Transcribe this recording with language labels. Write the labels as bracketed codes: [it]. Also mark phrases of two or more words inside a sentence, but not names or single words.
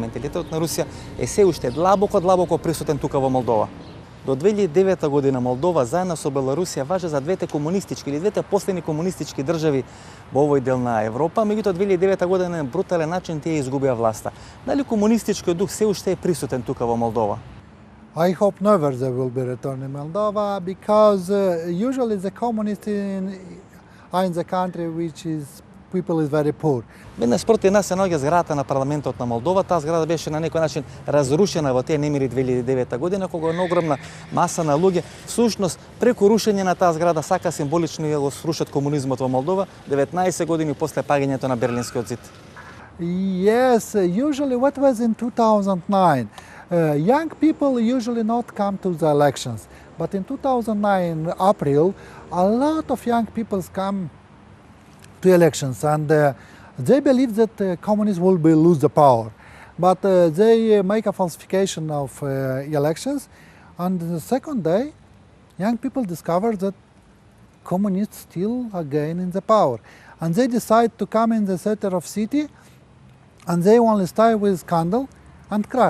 [mk] Менталитетот на Русија е се уште длабоко присутен тука во Молдова. До 2009 година Молдова заедно со Белорусија важи за двете комунистички или двете последни комунистички држави во овој дел на Европа, меѓутоа 2009 година на брутален начин тие изгубија власта. Дали комунистичкиот дух се уште е присутен тука во Молдова? [en] I hope never there will be return in Moldova because usually the communists are in the country which is people is very poor. [mk] Веднаш спроти нас се наоѓа зградата на парламентот на Молдова. Таа зграда беше на некој начин разрушена во тие немири 2009 година, кога една огромна маса на луѓе всушност преку рушење на таа зграда сака символично да го срушат комунизмот во Молдова 19 години после паѓањето на Берлинскиот зид. [en] Yes, usually what was in 2009? Young people usually not come to the elections, but in 2009 April, a lot of young people come to elections, and they believe that communists will lose the power, but they make a falsification of elections, and the second day, young people discover that communists still again in the power, and they decide to come in the center of city, and they only stay with candle and cry.